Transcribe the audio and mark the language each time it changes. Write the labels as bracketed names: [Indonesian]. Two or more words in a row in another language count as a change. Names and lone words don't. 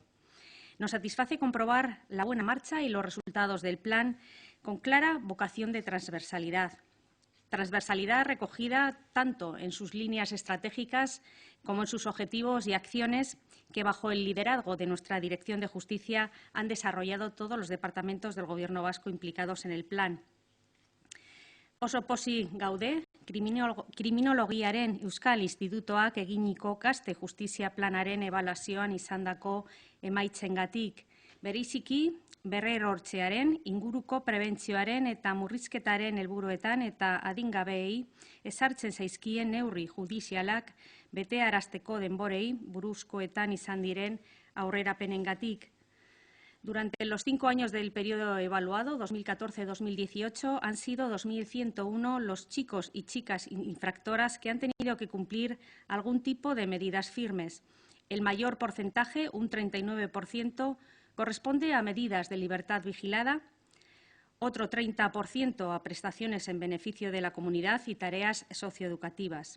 [Spanish] Nos satisface comprobar la buena marcha y los resultados del plan con clara vocación de transversalidad. Transversalidad recogida tanto en sus líneas estratégicas como en sus objetivos y acciones que, bajo el liderazgo de nuestra Dirección de Justicia, han desarrollado todos los departamentos del Gobierno vasco implicados en el plan. [Basque] Oso pozik gaude, kriminologiaren Euskal Institutoak eginiko gazte justizia planaren ebaluazioan izandako emaitzengatik, bereziki berrerortzearen, inguruko prebentzioaren eta murrizketaren helburuetan eta adingabeei ezartzen zaizkien neurri judizialak betearazteko denborei buruzkoetan izan diren aurrerapenengatik. [Spanish] Durante los 5 años del periodo evaluado, 2014-2018, han sido 2.101 los chicos y chicas infractoras que han tenido que cumplir algún tipo de medidas firmes. El mayor porcentaje, un 39%, corresponde a medidas de libertad vigilada, otro 30% a prestaciones en beneficio de la comunidad y tareas socioeducativas.